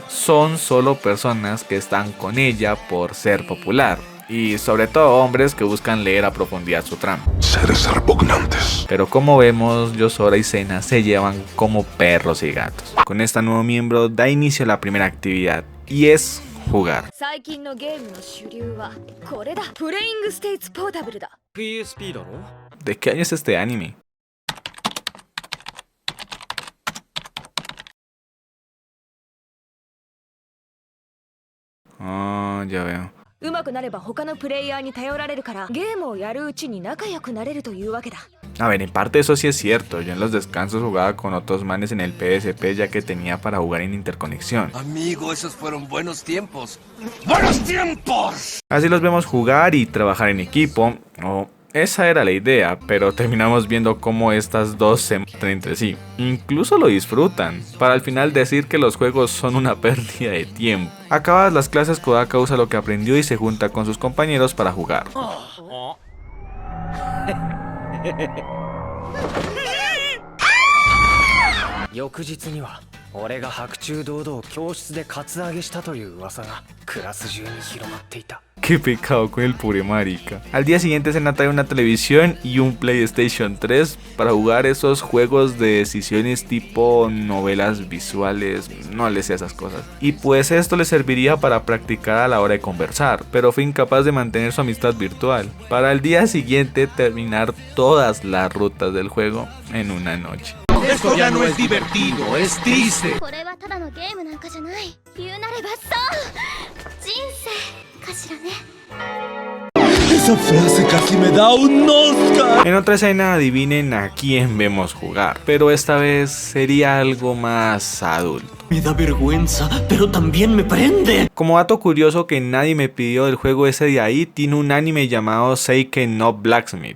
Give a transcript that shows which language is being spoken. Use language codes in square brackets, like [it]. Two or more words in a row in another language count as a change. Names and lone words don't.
[es] Son solo personas que están con ella por ser popular. Y sobre todo hombres que buscan leer a profundidad su trama. Seres repugnantes. Pero como vemos, Yosora y Sena se llevan como perros y gatos. Con esta nuevo miembro da inicio a la primera actividad, y es jugar. [ja] PSP だろ。 [es] ¿De qué año es este anime? Oh, ya veo. [ja] 上手くなれば他のプレイヤーに頼られるからゲームをやるうちに仲良くなれるというわけだ。 [es] A ver, en parte eso sí es cierto. Yo en los descansos jugaba con otros manes en el PSP ya que tenía para jugar en interconexión. Amigo, esos fueron buenos tiempos. ¡Buenos tiempos! Así los vemos jugar y trabajar en equipo, o esa era la idea, pero terminamos viendo cómo estas dos se matan entre sí. Incluso lo disfrutan, para al final decir que los juegos son una pérdida de tiempo. Acabadas las clases, Kodaka usa lo que aprendió y se junta con sus compañeros para jugar. [ja] 翌日には俺が白昼堂々教室でカツアゲしたという噂がクラス中に広まっていた。 [es] Qué pecado con el pobre marica. Al día siguiente Sena trae una televisión y un PlayStation 3 para jugar esos juegos de decisiones tipo novelas visuales, no le sé esas cosas. Y pues esto le serviría para practicar a la hora de conversar, pero fue incapaz de mantener su amistad virtual. Para el día siguiente terminar todas las rutas del juego en una noche. Esto ya no es divertido, es triste. [ja] これはただのゲームなんかじゃない。言うなればそう人生かしらね。 [es] Esa frase casi me da un Oscar. En otra escena adivinen a quién vemos jugar, pero esta vez sería algo más adulto. Me da vergüenza, pero también me prende. Como dato curioso que nadie me pidió del juego ese de ahí, tiene un anime llamado Seiken no Blacksmith.